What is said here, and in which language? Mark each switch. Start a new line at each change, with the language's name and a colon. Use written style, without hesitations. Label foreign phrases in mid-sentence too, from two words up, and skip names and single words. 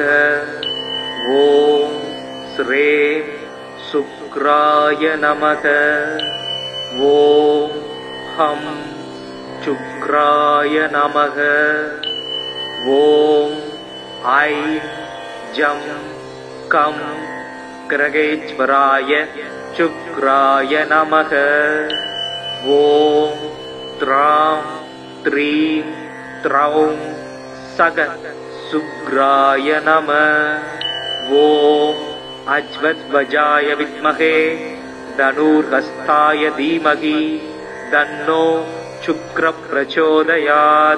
Sanskrit: ॐ श्रीं शुक्राय नमः. ॐ हं शुक्राय नमः. ॐ ऐं जं कं ग्रहेश्वराय शुक्राय नमः. ॐ त्रां त्रीं त्रौं सग शुक्राय नमः. ॐ अश्वध्वजाय विद्महे धनुर्हस्ताय धीमहि तन्नो शुक्रः प्रचोदयात्.